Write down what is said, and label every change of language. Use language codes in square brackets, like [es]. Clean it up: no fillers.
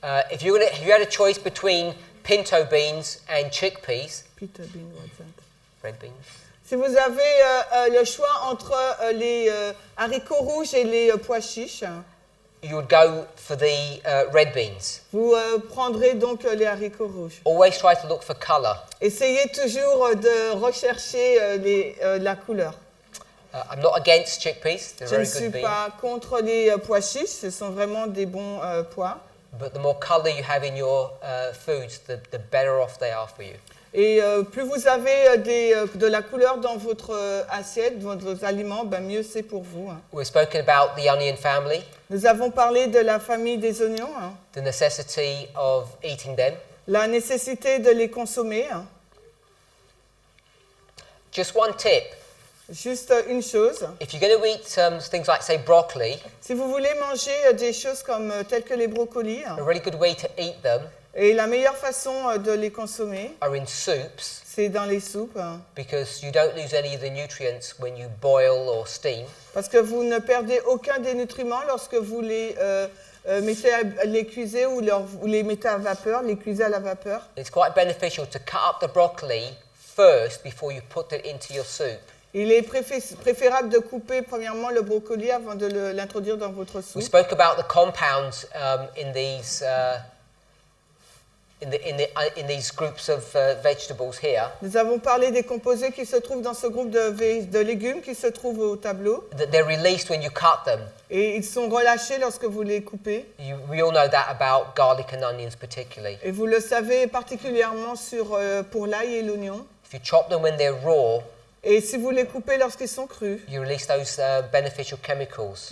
[en] If you had a choice between pinto beans and chickpeas, Peter bean, what's that? red beans, [fr] Si vous avez le choix entre les haricots rouges et les pois chiches, [en] you would go for the red beans. [fr] vous prendrez donc les haricots rouges. [en] Always try to look for colour. [fr] Essayez toujours de rechercher la couleur. [en] I'm not against chickpeas, they're [fr] Je ne [en] very [fr] suis [en] good beans. [fr] pas contre les pois chiches, ce sont vraiment des bons pois. [en] But the more colour you have in your foods, the better off they are for you. [fr] Et plus vous avez de la couleur dans votre assiette, dans vos aliments, mieux c'est pour vous. [en] We've spoken about the onion family, [fr] Nous avons parlé de la famille des oignons, [en] the necessity of eating them. [fr] la nécessité de les consommer. [en] Just one tip, [fr] Juste une chose, [en] if you're going to eat things like, say, broccoli, [fr] si vous voulez manger des choses comme telles que les brocolis, [en] a really good way to eat them [fr] et la meilleure façon de les consommer, [en] are in soups, [fr] c'est dans les soupes, [en] because you don't lose any of the nutrients when you boil or steam. [fr] parce que vous ne perdez aucun des nutriments lorsque vous les les cuisez ou les mettez à vapeur, les cuisez à la vapeur. [en] It's quite beneficial to cut up the broccoli first before you put it into your soup. [fr] Il est préférable de couper premièrement le brocoli avant de l'introduire dans votre [en] We [fr] soupe. [en] spoke about the compounds in these in these groups of vegetables here. [fr] Nous avons parlé des composés qui se trouvent dans ce groupe de légumes qui se trouvent au tableau. [en] That they're released when you cut them. [fr] Et ils sont relâchés lorsque vous les coupez. [en] We all know that about garlic and onions particularly. [fr] Et vous le savez particulièrement pour l'ail et l'oignon. [en] If you chop them when they're raw, [fr] Et si vous les coupez lorsqu'ils sont crus, [en] you release those beneficial chemicals.